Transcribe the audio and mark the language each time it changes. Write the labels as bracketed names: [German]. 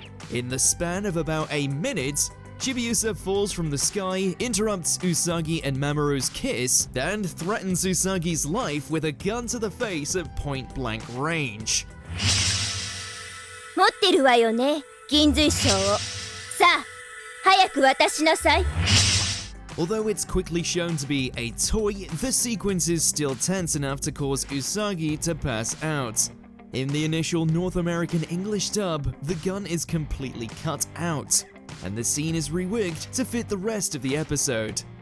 [English] In the span of about a minute, Chibiusa falls from the sky, interrupts Usagi and Mamoru's kiss, and threatens Usagi's life with a gun to the face at point-blank range. [Japanese] 持ってるわよね、銀髄章を。さあ、早く渡しなさい。 [English] Although it's quickly shown to be a toy, the sequence is still tense enough to cause Usagi to pass out. In the initial North American English dub, the gun is completely cut out, and the scene is reworked to fit the rest of the episode.